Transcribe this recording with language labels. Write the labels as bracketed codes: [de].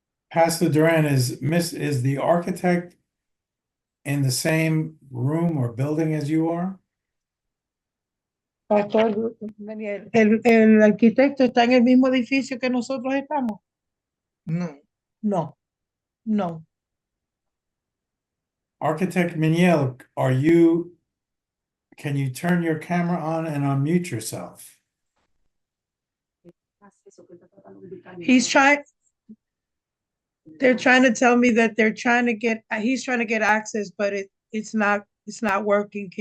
[en] Pastor Duran, is the architect in the same room or building as you are? [es] Pastor Minier, el arquitecto está en el mismo edificio que nosotros estamos. No. No, no. [en] Architect Miniel, can you turn your camera on and unmute yourself? They're trying to tell me that he's trying to get access, but it's not working.